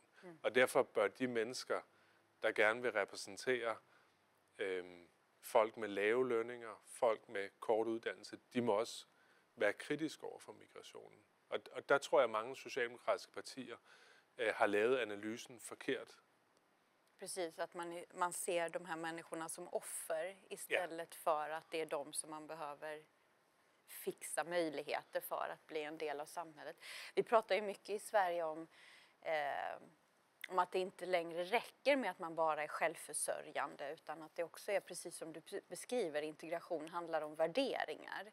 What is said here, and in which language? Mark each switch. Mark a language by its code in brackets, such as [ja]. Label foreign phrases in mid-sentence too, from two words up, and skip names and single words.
[da] Og derfor bør de mennesker, der gerne vil repræsentere folk med lave lønninger, folk med kort uddannelse, de må også være kritiske over for migrationen. Og der tror jeg, at mange socialdemokratiske partier har lavet analysen forkert. [sv] Precis, att man ser de här människorna som offer istället för att det är de som man behöver fixa möjligheter för att bli en del av samhället. Vi pratar ju mycket i Sverige om att det inte längre räcker med att man bara är självförsörjande, utan att det också är, precis som du beskriver, integration handlar om värderingar.